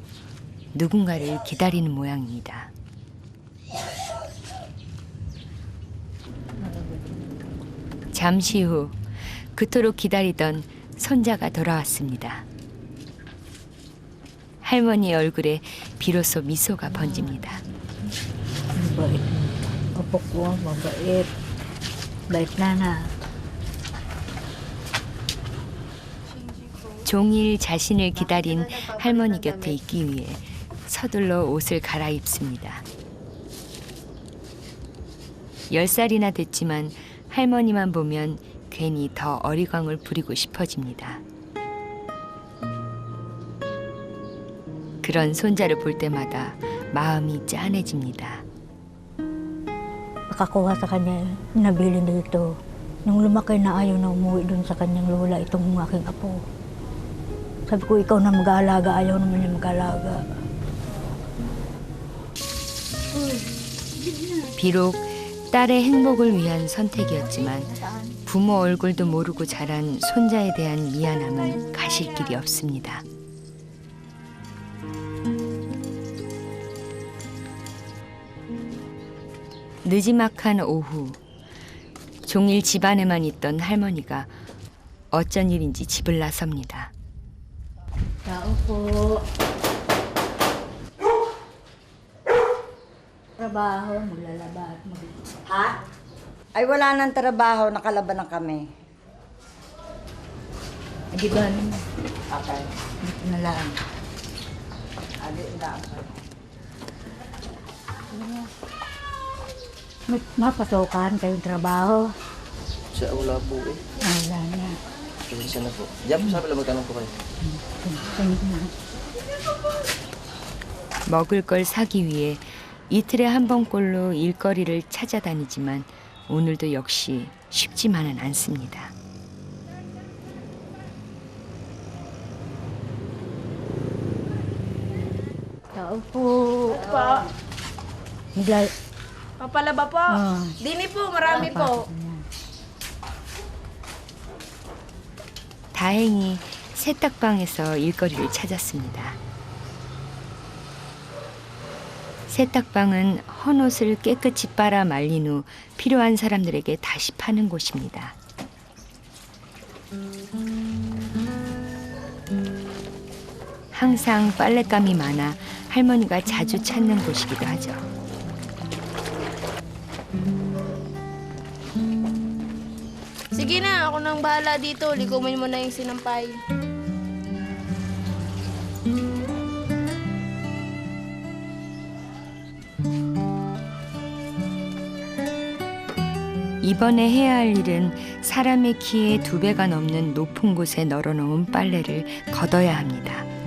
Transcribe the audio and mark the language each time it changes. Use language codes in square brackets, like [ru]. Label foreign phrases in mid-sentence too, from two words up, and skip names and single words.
[ko] 누군가를 기다리는 모양입니다. 잠시 후 그토록 기다리던 손자가 돌아왔습니다. 할머니의 얼굴에 비로소 미소가 번집니다. [tl] Mabait. Opo ko, mabait. Bait na. [ko] 종일 자신을 기다린 할머니 곁에 있기 위해 서둘러 옷을 갈아입습니다. 10살이나 됐지만 할머니만 보면 괜히 더 어리광을 부리고 싶어집니다. 그런 손자를 볼 때마다 마음이 짠해집니다. [tl] Nakakuha sa kanya, nabili dito. Nung lumaki na ayaw na umuwi dun sa kanyang lola itong aking apo. Sabi ko, ikaw na mag-aalaga, ayaw naman niya mag-aalaga. [ko] 비록 딸의 행복을 위한 선택이었지만 부모 얼굴도 모르고 자란 손자에 대한 미안함은 가실 길이 없습니다. 느지막한 오후, 종일 집안에만 있던 할머니가 어쩐 일인지 집을 나섭니다. [tl] Tao po. Trabaho, maglalaba at Ha? Ay wala nang trabaho, nakalaban na kami. Di ba, Okay. dito na lang. Adi, daan. May mapasokan kayong trabaho. Sa wala po eh. Wala na. Isa na po. Diyan po sabi lang magtanong po kayo. [ko] 먹을 걸 사기 위해 이틀에 한 번꼴로 일거리를 찾아다니지만 오늘도 역시 쉽지만은 않습니다. [tl] Tao po. Pa, Maglal... papalaba po. Dini po, marami po. [ko] 다행히 세탁방에서 일거리를 찾았습니다. 세탁방은 헌옷을 깨끗이 빨아 말린 후 필요한 사람들에게 다시 파는 곳입니다. 항상 빨랫감이 많아 할머니가 자주 찾는 곳이기도 하죠. [tl] Sige na, ako nang bahala dito. Ligumin mo na yung sinampay. [ko] 이번에 해야 할 일은 사람의 키의 2배가 넘는 높은 곳에 널어놓은 빨래를 걷어야 합니다.